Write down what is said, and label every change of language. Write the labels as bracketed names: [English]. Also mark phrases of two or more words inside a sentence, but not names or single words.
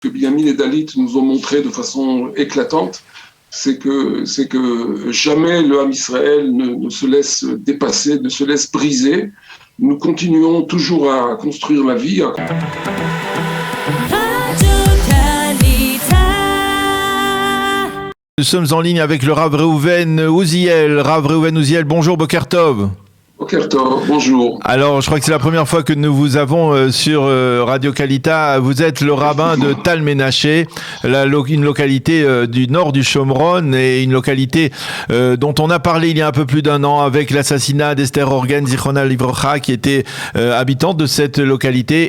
[French] Binyamin et Dalit nous ont montré de façon éclatante, c'est que jamais le Ham Israël ne se laisse dépasser, ne se laisse briser. Nous continuons toujours à construire la vie. Nous sommes en ligne avec le Rav Reuven Uziel. Rav Reuven Uziel, bonjour, [Hebrew] בוקר טוב. בוקר טוב, [French] bonjour. Alors, je crois que c'est la première fois que nous vous avons sur Radio Kalita. Vous êtes le rabbin de Tal Menaché, une localité du nord du Shomron et une localité dont on a parlé il y a un peu plus d'un an avec l'assassinat d'Esther Orgen [Hebrew] זכרונה לברכה, [French] qui était habitante de cette localité.